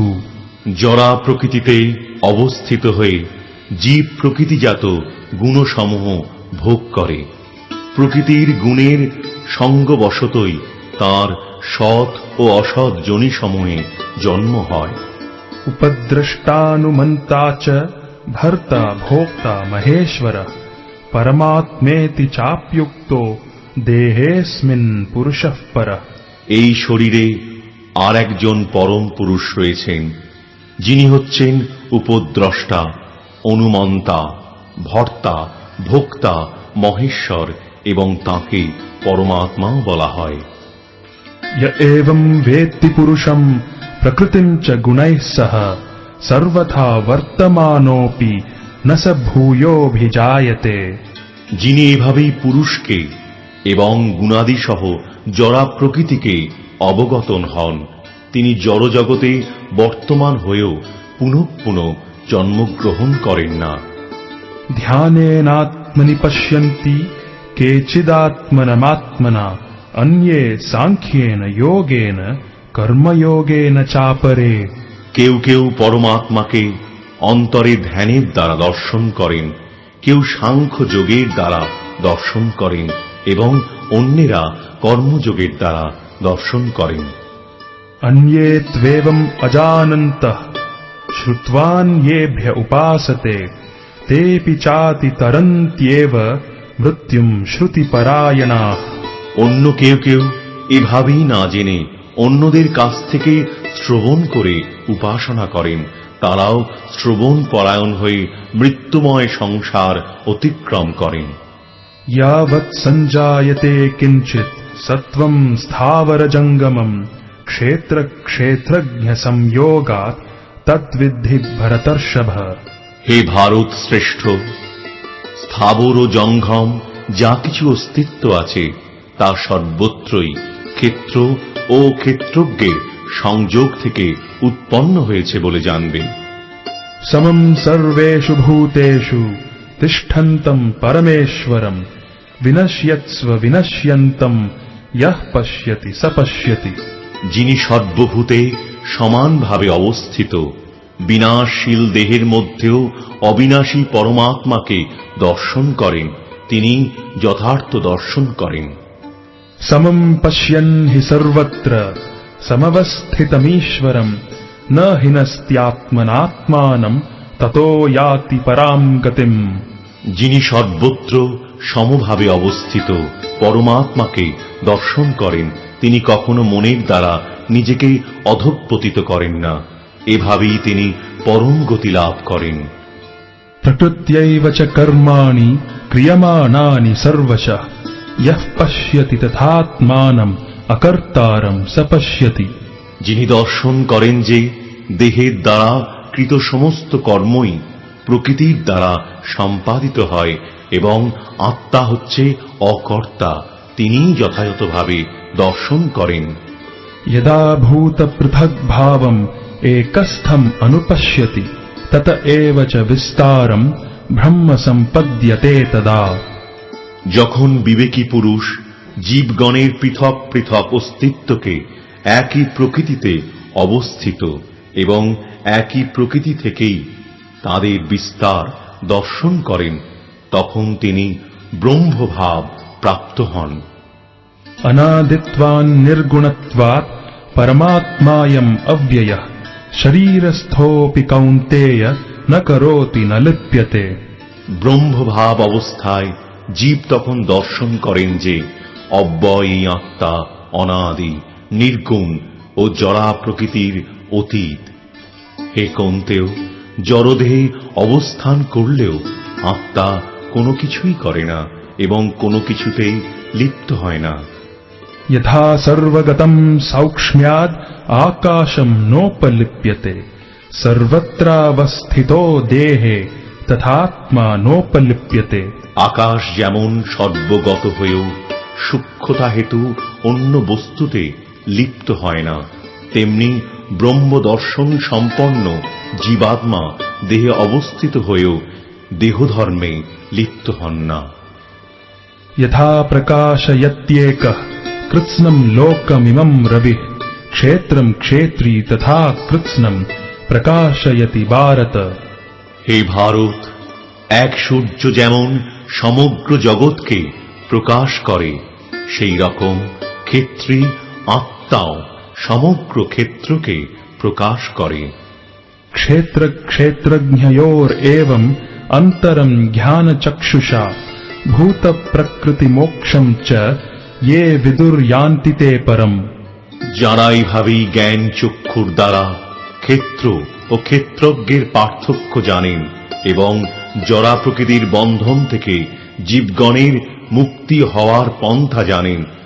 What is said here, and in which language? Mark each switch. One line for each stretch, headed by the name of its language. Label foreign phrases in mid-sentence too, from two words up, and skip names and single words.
Bangla: জরা প্রকৃতিতে অবস্থিত হয়ে জীব প্রকৃতিজাত গুণসমূহ ভোগ করে। প্রকৃতির গুণের সঙ্গবশতই তার সৎ ও অসৎ যোনিসমূহে জন্ম হয়।
Sanskrit: उपद्रष्टानुमन्ता च भर्ता भोक्ता महेश्वरः परमात्मेति चाप्युक्तो देहेऽस्मिन् पुरुषः परः।
Bangla: এই শরীরে আর একজন পরম পুরুষ রয়েছেন, যিনি হচ্ছেন উপদ্রষ্টা, অনুমন্তা, ভর্তা, ভোক্তা, মহেশ্বর এবং তাঁকে পরমাত্মাও বলা হয়।
Sanskrit: य एवं वेत्ति पुरुषं प्रकृतिं च गुणैः सह सर्वथा वर्तमानोऽपि न स भूयोऽभिजायते।
Bangla: যিনি এভাবেই পুরুষকে এবং গুণাদিসহ জড়া প্রকৃতিকে অবগতন হন, তিনি জড়জগতে বর্তমান হয়েও পুনঃ পুনঃ জন্মগ্রহণ করেন না।
Sanskrit: ध्यानेनात्मनि पश्यन्ति केचिदात्मनमात्मना अन्ये सांख्येन योगेन कर्मयोगेन चापरे।
Bangla: কেউ কেউ পরমাত্মাকে অন্তরে ধ্যানের দ্বারা দর্শন করেন, কেউ সাংখ্য যোগের দ্বারা দর্শন করেন এবং অন্যেরা কর্মযোগের দ্বারা দর্শন করেন।
Sanskrit: अन्ये त्वेवम् अजानन्तः श्रुत्वान्येभ्य उपासते तेऽपि चाति तरन्त्येव मृत्युम् श्रुतिपरायणाः।
Bangla: অন্য কেউ কেউ এভাবেই না জেনে অন্যদের কাছ থেকে শ্রবণ করে উপাসনা করেন, তারাও শ্রবণ পরায়ণ হয়ে মৃত্যুময় সংসার অতিক্রম করেন।
Sanskrit: यावत् सञ्जायते किञ्चित् सत्त्वम् स्थावरजङ्गमम् क्षेत्र क्षेत्रज्ञ संयोगात् तद्विद्धि भरतर्षभ।
Bangla: হে ভারত শ্রেষ্ঠ, স্থাবর ও জঙ্গম যা কিছু অস্তিত্ব আছে তা সর্বত্রই ক্ষেত্র ও ক্ষেত্রজ্ঞের সংযোগ থেকে উৎপন্ন হয়েছে বলে জানবেন।
Sanskrit: समम् सर्वेषु भूतेषु तिष्ठन्तम् परमेश्वरम् विनश्यत्स्व विनश्यन्तम् यः पश्यति स पश्यति।
Bangla: যিনি সর্বভূতে সমানভাবে অবস্থিত, বিনাশশীল দেহের মধ্যেও অবিনাশী পরমাত্মাকে দর্শন করেন, তিনি যথার্থ দর্শন করেন।
Sanskrit: समम् पश्यन् हि सर्वत्र समवस्थितमीश्वरम् न हिनस्त्यात्मनात्मानम् ततो याति पराम् गतिम्।
Bangla: যিনি সর্বত্র সমভাবে অবস্থিত পরমাত্মাকে দর্শন করেন, তিনি কখনো মনের দ্বারা নিজেকে অধঃপতিত করেন না, এভাবেই তিনি পরম গতি লাভ করেন।
Sanskrit: प्रकृत्यैव च कर्माणि क्रियमाणानि सर्वशः यः पश्यति तथात्मानम् अकर्तारम् स पश्यति।
Bangla: যিনি দর্শন করেন যে দেহের দ্বারা কৃত সমস্ত কর্মই প্রকৃতির দ্বারা সম্পাদিত হয় এবং আত্মা হচ্ছে অকর্তা, তিনিই যথাযথভাবে দর্শন করেন।
Sanskrit: यदा भूतपृथग्भावम् एकस्थम् अनुपश्यति तत एव च विस्तारम् ब्रह्म सम्पद्यते तदा।
Bangla: যখন বিবেকী পুরুষ জীবগণের পৃথক পৃথক অস্তিত্বকে একই প্রকৃতিতে অবস্থিত এবং একই প্রকৃতি থেকেই তাদের বিস্তার দর্শন করেন, তখন তিনি ব্রহ্মভাব প্রাপ্ত হন।
Sanskrit: अनादित्वान् निर्गुणत्वात् परमात्मायम् अव्ययः शरीरस्थोऽपि कौन्तेय न करोति न लिप्यते।
Bangla: ব্রহ্মভাব অবস্থায় জীব তখন দর্শন করেন যে অব্যয় এই আত্মা অনাদি, নির্গুণ ও জড়া প্রকৃতির অতীত। হে কৌন্তেয়, জড়দেহে অবস্থান করলেও আত্মা কোনো কিছুই করে না এবং কোনো কিছুতেই লিপ্ত হয় না।
Sanskrit: यथा सर्वगतम् सौक्ष्म्याद् आकाशम् नोपलिप्यते सर्वत्रावस्थितो देहे तथात्मा नोपलिप्यते।
Bangla: আকাশ যেমন সর্বগত হয়েও সূক্ষ্মতা হেতু অন্য বস্তুতে লিপ্ত হয় না, তেমনি ব্রহ্মদর্শন সম্পন্ন জীবাত্মা দেহে অবস্থিত হয়েও দেহধর্মে লিপ্ত হন না।
Sanskrit: यथा प्रकाशयत्येकः कृत्स्नम् लोकमिमम् रविः क्षेत्रम् क्षेत्री तथा कृत्स्नम् प्रकाशयति भारत।
Bangla: হে ভারত, এক সূর্য যেমন সমগ্র জগৎকে প্রকাশ করে, সেই রকম ক্ষেত্রী আত্মাও সমগ্র ক্ষেত্রকে প্রকাশ করে।
Sanskrit: क्षेत्र क्षेत्रज्ञयोरेवम् अन्तरम् ज्ञानचक्षुषा भूत प्रकृति मोक्षम् च ये विदुर्यान्ति ते परम्।
Bangla: যারা এইভাবেই জ্ঞান চক্ষুর দ্বারা ক্ষেত্র ও ক্ষেত্রজ্ঞের পার্থক্য জানেন এবং জড়া প্রকৃতির বন্ধন থেকে জীবগণের মুক্তি হওয়ার পন্থা জানেন,